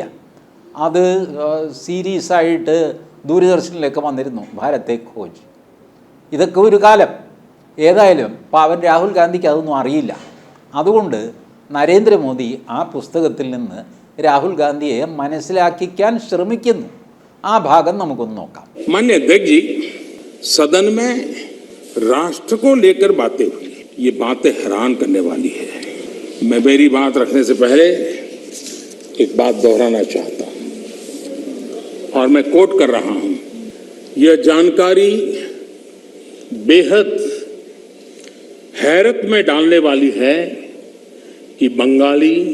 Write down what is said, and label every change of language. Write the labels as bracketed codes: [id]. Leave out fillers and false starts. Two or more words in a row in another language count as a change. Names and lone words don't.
[ml] അത് സീരീസായിട്ട് ദൂരദർശനിലൊക്കെ വന്നിരുന്നു, ഭാരത് എ ഖോജ്. ഇതൊക്കെ ഒരു കാലം. ഏതായാലും പാവൻ രാഹുൽ ഗാന്ധിക്ക് അതൊന്നും അറിയില്ല. അതുകൊണ്ട് നരേന്ദ്രമോദി ആ പുസ്തകത്തിൽ നിന്ന് രാഹുൽ ഗാന്ധിയെ മനസ്സിലാക്കിക്കാൻ ശ്രമിക്കുന്നു. ആ ഭാഗം നമുക്കൊന്ന് നോക്കാം. [hi] माननीय अध्यक्ष जी, सदन में राष्ट्र को लेकर बातें हुई, ये बातें हैरान करने वाली है. मैं मेरी बात रखने से पहले एक बात दोहराना चाहता हूं और मैं कोट कर रहा हूं. यह जानकारी बेहद हैरत में डालने वाली है कि बंगाली,